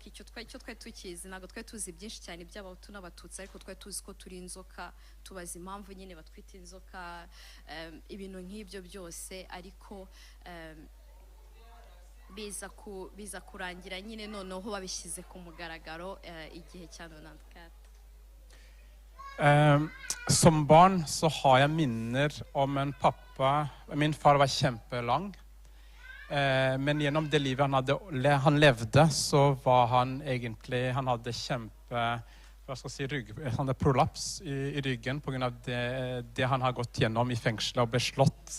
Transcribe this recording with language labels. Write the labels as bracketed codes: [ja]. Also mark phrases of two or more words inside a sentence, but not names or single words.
[rw] Icyo twari tukizi, ntabwo twari tuzi byinshi cyane by'abahutu n'abatutsi, ariko twari tuzi ko turi inzoka. Tubaza impamvu nyine batwita inzoka, ibintu nk'ibyo byose. Ariko biza kurangira nyine noneho babishyize ku mugaragaro igihe cya 94. [no] Som barn så har jeg minner om en pappa. Min far var kjempelang. Men gjennom det livet han levde, så var han egentlig, han hadde han hadde prolaps i ryggen på grunn av det han har gått gjennom i fengsel og ble slått.